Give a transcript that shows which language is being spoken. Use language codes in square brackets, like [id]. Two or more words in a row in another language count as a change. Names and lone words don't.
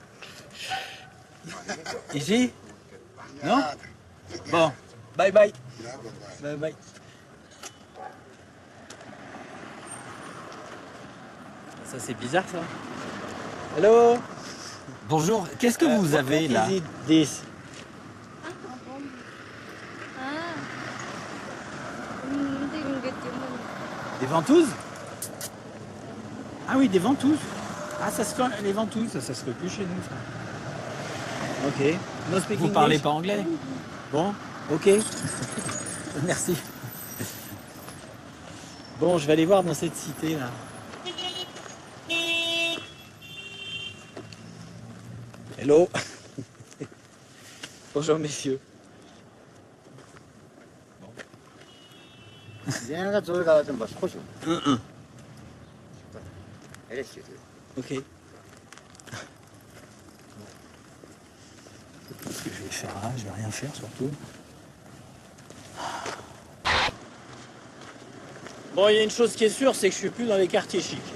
[fr] Ici? Non? Bon. [en] Bye bye. Bye bye. [fr] Ça c'est bizarre ça. [en] Hello. [fr] Bonjour, qu'est-ce que vous avez là? [en] Is it this? [fr] Des ventouses? Ah oui, des ventouses. Ah, ça se fait, les ventouses, ça se fait plus chez nous, ça. [en] Ok. No speak [fr] Vous [en] English? [fr] parlez pas anglais? Bon, ok. Merci. Bon, je vais aller voir dans cette cité, là. [en] Hello. [fr] Bonjour, messieurs. [ko] 얘네가 저기 가서 뭐 소식. [fr] Ok. Qu'est-ce que je vais faire là? Je vais rien faire surtout. Bon, il y a une chose qui est sûre, c'est que je suis plus dans les quartiers chics.